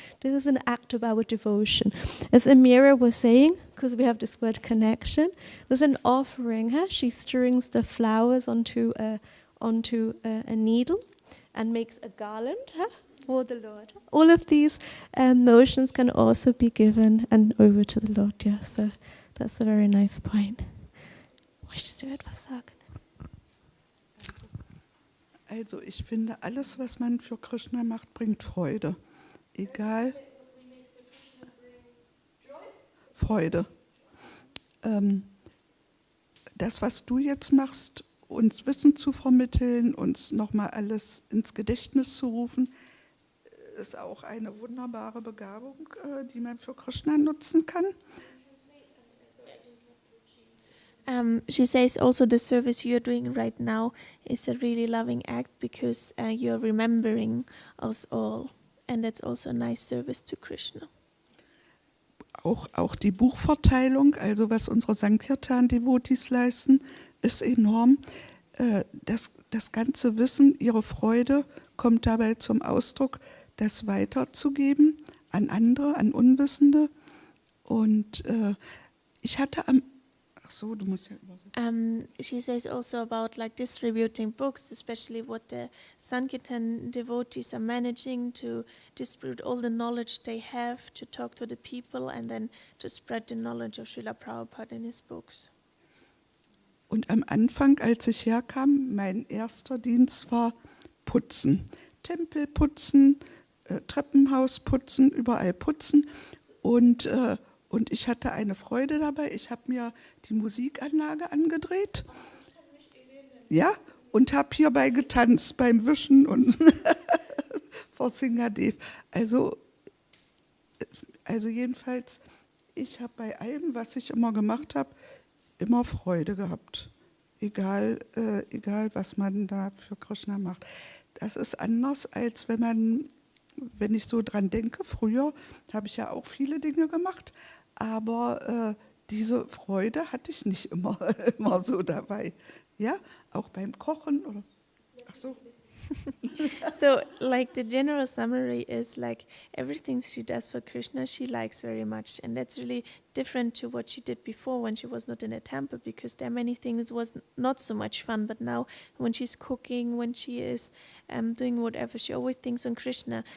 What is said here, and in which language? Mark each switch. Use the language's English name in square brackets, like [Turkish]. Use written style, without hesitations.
[English] This is an act of our devotion. As Amira was saying, because we have this word connection, there's an offering. She strings the flowers onto a needle and makes a garland for the Lord. All of these motions can also be given and over to the Lord. Yeah, so that's a very nice point. [German] Möchtest du etwas sagen? Also ich finde, alles, was man für Krishna macht, bringt Freude. Egal. Freude. Das, was du jetzt machst, uns Wissen zu vermitteln, uns nochmal alles ins Gedächtnis zu rufen, ist auch eine wunderbare Begabung, die man für Krishna nutzen kann. [English] She says also the service you're doing right now is a really loving act because you're remembering us all, and that's also a nice service to Krishna. [German] Auch die Buchverteilung, also was unsere Sankirtan-Devotis leisten, ist enorm. Das ganze Wissen, ihre Freude kommt dabei zum Ausdruck, das weiterzugeben an andere, an Unwissende. Und ich hatte so, du musst ja übersetzen. [English] She says also about like distributing books, especially what the Sankirtan devotees are managing to distribute all the knowledge they have, to talk to the people and then to spread the knowledge of Srila Prabhupada in his books. [German] Und am Anfang, als ich herkam, mein erster Dienst war putzen. Tempel putzen, Treppenhaus putzen, überall putzen. Und ich hatte eine Freude dabei. Ich habe mir die Musikanlage angedreht. Ja, und habe hierbei getanzt beim Wischen und vor Singadev. Also jedenfalls, ich habe bei allem, was ich immer gemacht habe, immer Freude gehabt. Egal, was man da für Krishna macht. Das ist anders, als wenn ich so dran denke, früher habe ich ja auch viele Dinge gemacht, aber diese Freude hatte ich nicht immer so dabei. Ja, auch beim Kochen oder. Ach so. [English] So, like the general summary is like everything she does for Krishna, she likes very much, and that's really different to what she did before when she was not in a temple, because there are many things was not so much fun. But now, when she's cooking, when she is doing whatever, she always thinks on Krishna.